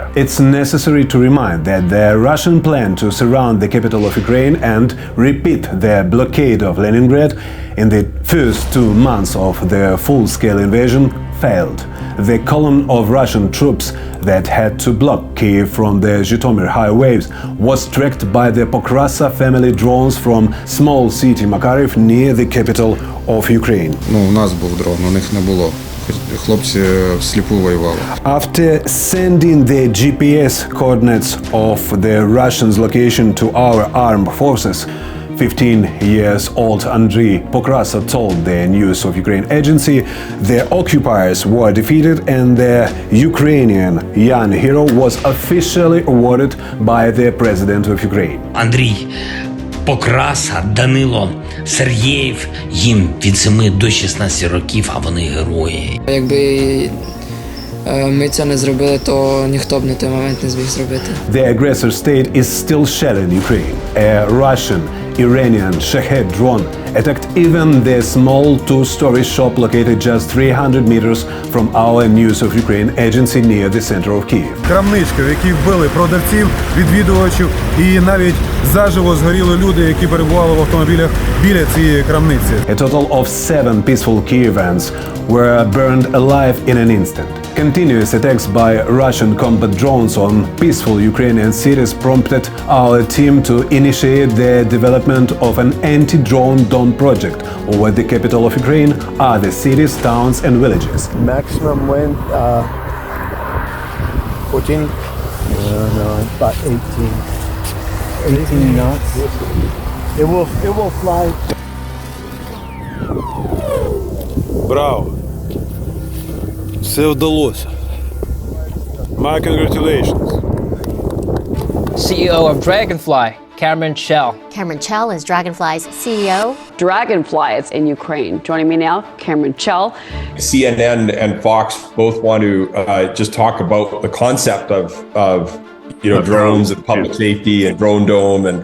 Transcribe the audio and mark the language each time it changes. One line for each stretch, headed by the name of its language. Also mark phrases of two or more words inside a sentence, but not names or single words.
English: It's necessary to remind that the Russian plan to surround the capital of Ukraine and repeat their blockade of Leningrad in the first 2 months of the full-scale invasion failed. The column of Russian troops that had to block Kyiv from the Zhytomyr highways was tracked by the Pokrasa family drones from small city Makariv near the capital of Ukraine.
Ukrainian: У нас був дрон, у них не було. Хлопці всліпу воювали.
English: After sending the GPS coordinates of the Russians' location to our armed forces, 15-year-old Andriy Pokrasa told the News of Ukraine agency the occupiers were defeated and the Ukrainian young hero was officially awarded by the President of Ukraine.
Ukrainian: Андрій, Покраса, Данило, Сергіїв, їм від 7 до 16 років, а вони герої. Якби ми це не зробили, то ніхто б на той момент не зміг зробити.
English: The aggressor state is still shelling Ukraine. A Russian Iranian Shahed drone attacked even the small two-story shop located just 300 meters from our News of Ukraine agency near the center of Kyiv.
Ukrainian: Крамничка, в якій вбили продавців, відвідувачів і навіть заживо згоріли люди, які перебували в автомобілях біля цієї крамниці.
English: A total of 7 peaceful Kyivans were burned alive in an instant. Continuous attacks by Russian combat drones on peaceful Ukrainian cities prompted our team to initiate the development of an anti-drone dome project over the capital of Ukraine, other cities, towns and villages. Maximum wind, 14? No, about 18 knots. It will fly.
Ukrainian: Браво! Все вдалося.
English: My congratulations. CEO of Dragonfly, Cameron Chell. Cameron Chell is Dragonfly's CEO. Dragonfly is in Ukraine. Joining me now, Cameron Chell. CNN and Fox both want to just talk about the concept of drones and public safety and drone dome and